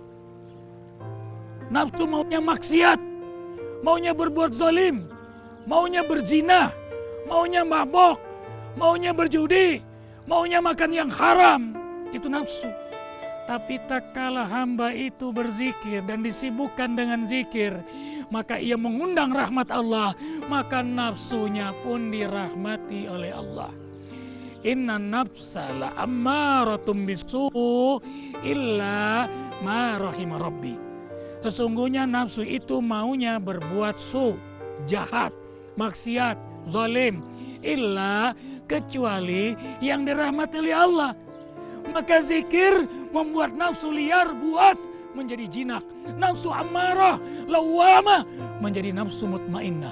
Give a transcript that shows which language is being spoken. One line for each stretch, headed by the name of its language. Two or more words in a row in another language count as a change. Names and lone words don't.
Indonesian: Nafsu maunya maksiat, maunya berbuat zalim, maunya berzina, maunya mabok, maunya berjudi, maunya makan yang haram. Itu nafsu. Tapi tak kalah hamba itu berzikir dan disibukkan dengan zikir, maka ia mengundang rahmat Allah, maka nafsunya pun dirahmati oleh Allah.
Arabic: Inna nafsa la ammaratum bisu illa ma rahima rabbi.
Indonesian: Sesungguhnya nafsu itu maunya berbuat jahat, maksiat, zalim, illa kecuali yang dirahmati oleh Allah. Maka zikir membuat nafsu liar, buas menjadi jinak, nafsu ammarah, lawamah menjadi nafsu mutmainnah.